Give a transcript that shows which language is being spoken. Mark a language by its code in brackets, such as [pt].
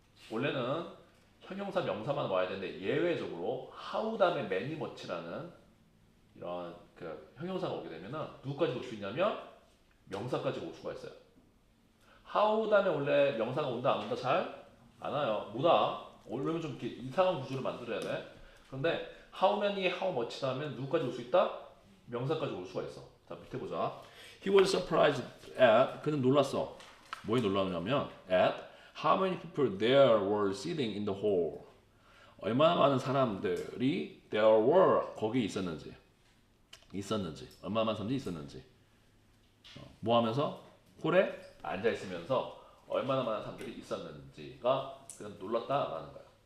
[ko] 원래는 형용사 명사만 와야 되는데 예외적으로 how 다음에 many much라는 이런 그 형용사가 오게 되면은 누구까지 올 수 있냐면 명사까지 올 수가 있어요. how 다음에 원래 명사가 온다 안 온다 잘 안 와요. 뭐다? 원래는 좀 이렇게 이상한 구조를 만들어야 돼. 그런데 how many, how much 다음에 누구까지 올 수 있다? 명사까지 올 수가 있어. 자, 밑에 보자. [en] He was surprised at, [ko] 그는 놀랐어. 뭐에 놀랐냐면 [en] at how many people there were sitting in the hall. [ko] 얼마나 많은 사람들이 [en] there were [ko] 거기 있었는지. 얼마나 많은 사람들이 있었는지. 뭐 하면서? 홀에 앉아 있으면서 얼마나 많은 사람들이 있었는지가 그냥 놀랐다라는 거야.